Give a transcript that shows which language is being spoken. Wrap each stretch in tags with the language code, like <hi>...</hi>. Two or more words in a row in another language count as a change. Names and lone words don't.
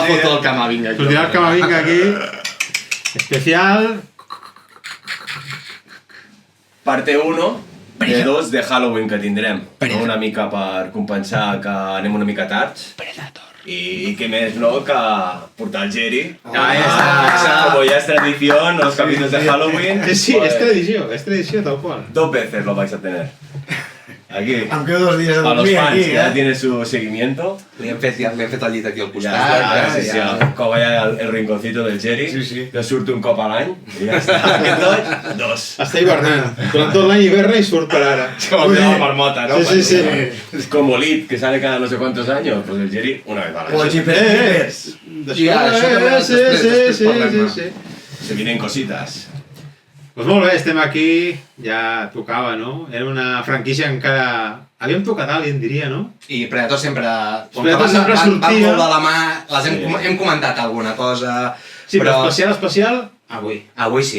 <ca>la foto del Camavinga. Sortirà el Camavinga aquí. Especial...</ca> <es>Parte 1 de 2 de Halloween</es> <ca>que tindrem. Una mica per compensar que anem una mica tards. I què més, no, que portar el Jerry.</ca> <es>Como ya es tradición, los capítulos de Halloween.</es> <ca>Sí, es tradició, tal qual.</ca> <es>2 veces lo vais a tener. Aquí.</es> <ca>Em quedo 2 dies de</ca> <es>A los</es> <ca>dormir</ca> <es>fans,</es> <ca>aquí,</ca> <es>que ya tiene su seguimiento.</es> <ca>Li hem fet el llit aquí al</ca> <es>Ya</es> <ca>costat.</ca> <es>está, sí.</es> <ca>Com vaya el rinconcito del Jerry, que surt un cop a l'any. I ja està. Aquest 2. Està hivernant. Durant tot l'any hiverna i surt per ara.</ca> <es>Como de la marmota, ¿no? Sí. Es como Lid, que sale cada no sé cuántos años. Pues el Jerry una vez al</es> <ca>O</ca> <es>año.</es> <ca>els hiperpipers. Això també Sí. parlem.</ca> <es>Se vienen cositas.</es> <ca>Doncs molt bé, estem aquí, ja tocava, no? Era una franquícia que encara... Havíem tocat Alien, diria, no? I Predator sempre... Com Predator que sempre van sortia. molt de la mà, hem comentat alguna cosa... Sí, però especial, avui. Avui sí.</ca>